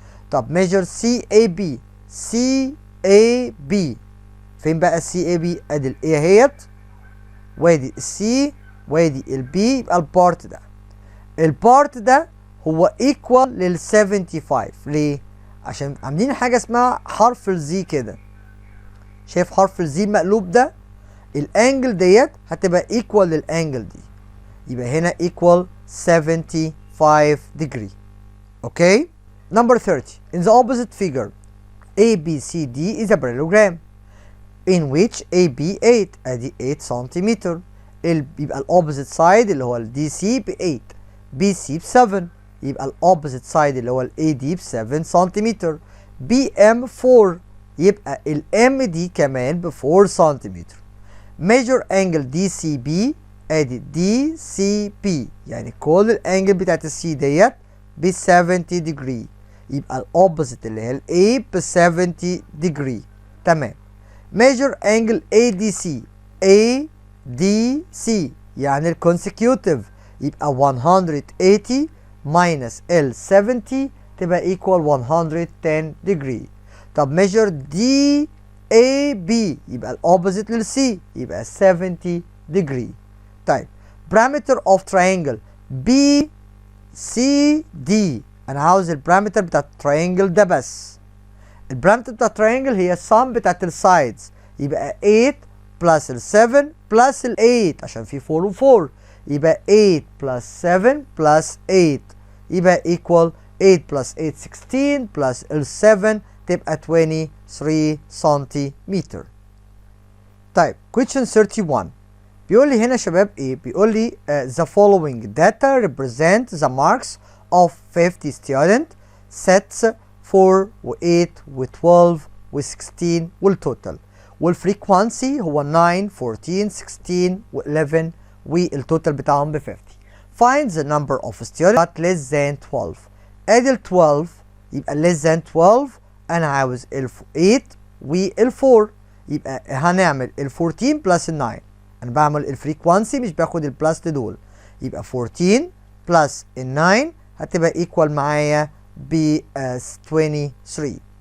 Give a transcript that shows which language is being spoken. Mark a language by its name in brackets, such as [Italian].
[Arabic] طب measure CAB، CAB فين بقى CAB؟ ادي ال A اهيت، وادي ال C وادي ال B، يبقى البارت ده هو equal لل 75. ليه؟ عشان عاملين حاجة اسمها حرف ال Z كده. شايف حرف ال Z المقلوب ده؟ الانجل ديت هتبقى equal للانجل دي، يبقى هنا equal 75 degree. [English] Okay. Number 30. In the opposite figure ABCD is a parallelogram in which AB 8 [Arabic] ادي 8 سنتيمتر. يبقى الopposite side اللي هو ال DC ب 8، BC ب 7، يبقى الopposite side اللي هو ال AD ب 7 سنتيمتر. BM 4، يبقى ال M دي كمان ب 4 سنتيمتر. measure angle DCB ادي DCB، يعني كل الانجل بتاعت السي ديت ب 70 degree، يبقى الاوبوزيت اللي هي ال A ب 70 degree. تمام. measure angle ADC، ADC يعني الكونسيكيوتيف، يبقى [English] 180 minus [Arabic] ال 70 تبقى equal 110 degree. طب measure DAB، يبقى الاوبوزيت لل C، يبقى 70 degree. طيب parameter of triangle BCD، انا عاوز البارامتر بتاع التراينجل ده بس. البارامتر بتاع التراينجل هي sum بتاعت السايدز، يبقى 8 plus ال 7 plus ال 8 عشان في 4 و 4، يبقى 8 plus 7 plus 8، يبقى equal 8 plus 8 16 plus ال 7 تبقى 23 سنتيمتر. طيب question 31 بيقول لي هنا يا شباب ايه؟ بيقول لي [English] the following data represent the marks of 50 student sets [Arabic] 4 و 8 و 12 و 16 والتوتال، والفريكوانسي هو 9 14 16 و 11 والتوتال بتاعهم ب 50. [English] find the number of students but less than 12. [Arabic] ادي ال 12 يبقى less than 12، انا عاوز ال 8 وال 4، يبقى هنعمل ال 14 بلس ال 9. انا بعمل الفريكوانسي مش باخد البلس دول، يبقى 14 بلس ال 9 هتبقى ايكوال معايا ب 23.